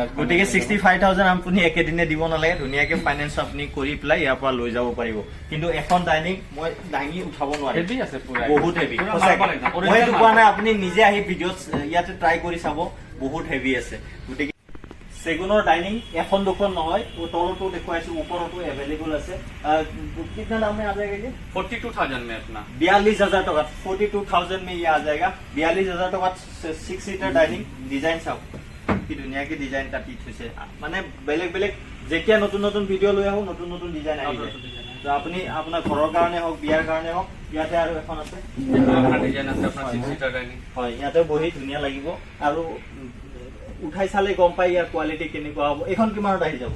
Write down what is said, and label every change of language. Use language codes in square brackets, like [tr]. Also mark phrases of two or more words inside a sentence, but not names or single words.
[as] গতিকে 65000 আপুনি একেদিনে দিব নালাগে ধুনীয়াকে ফাইনেন্স আপুনি কৰি পেলাই ইয়াৰ পৰা লৈ যাব পাৰিব কিন্তু এখন ডাইনিং মই দাঙি উঠাব নোৱাৰিম হেভি আছে পুৰা বহুত হেভি মই এইটো কোৱা নাই আপুনি নিজে আহি ভিডিঅ'ত ইয়াতে ট্ৰাই কৰি চাব বহুত হেভি আছে গতিকে সেগুনৰ ডাইনিং এখন দুখন নহয় তলতো দেখুৱাইছো ওপৰতো এভেইলেবল আছে [hi] कितना दाम में आ जाएगा ये 42000 में अपना 42000 टका 42000 में ये आ जाएगा 42000 टका 6 सीटर डाइनिंग डिजाइन [as] চাওক কি ধুনীয়াকে ডিজাইন কাটি থৈছে মানে বেলেগ বেলেগ যেতিয়া নতুন নতুন ভিডিও লৈ আহো নতুন নতুন ডিজাইন আহি যায় তো আপুনি আপোনাৰ ঘৰৰ কাৰণে হওক বিয়াৰ কাৰণে হওক ইয়াতে আৰু এখন আছে আপোনাৰ ডিজাইন আছে আপোনাৰ 6 [en] seater dining [as] হয় ইয়াতে বহি ধুনীয়া লাগিব আৰু উঠাই চালে গম পাই ইয়াৰ কোৱালিটি কেনেকুৱা হ'ব এখন কিমানত আহি যাব